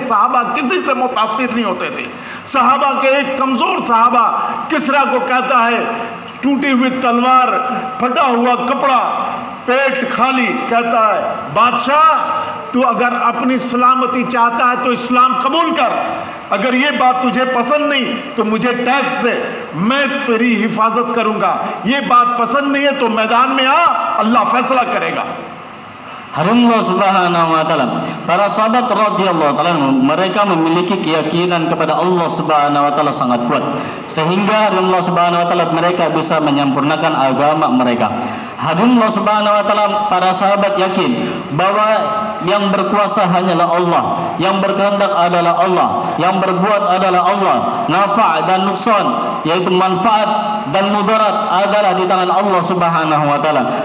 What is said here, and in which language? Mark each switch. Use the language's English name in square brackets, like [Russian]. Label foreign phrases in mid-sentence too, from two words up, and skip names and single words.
[Hindi] सहाबा किसी से मुतासिर नहीं होते थे। सहाबा के एक कमज़ोर सहाबा किसरा को कहता है, टूटी हुई तलवार, फटा हुआ कपड़ा, पेट खाली, कहता है बादशाह तू अगर अपनी सलामती चाहता है तो इस्लाम कबूल कर, अगर ये बात तुझे पसंद नहीं तो मुझे टैक्स दे, मैं तेरी हिफाजत करूंगा। ये बात पसंद नहीं है तो मैदान में आ, अल्लाह फैसला करेगा। [Indonesian] Allah [Arabic] سبحانه وتعالى, [Indonesian] para sahabat [Arabic] رضي الله تعالى [Indonesian] mereka memiliki keyakinan kepada Allah [Arabic] سبحانه وتعالى [Indonesian] sangat kuat, sehingga Allah [Arabic] سبحانه وتعالى [Indonesian] mereka bisa menyempurnakan agama mereka. Allah [Arabic] سبحانه وتعالى, [Indonesian] para sahabat yakin bahwa yang berkuasa hanyalah Allah, yang berkehendak adalah Allah, yang berbuat adalah Allah, nafa' dan nuksan, yaitu manfaat dan mudarat adalah di tangan Allah [Arabic] سبحانه وتعالى.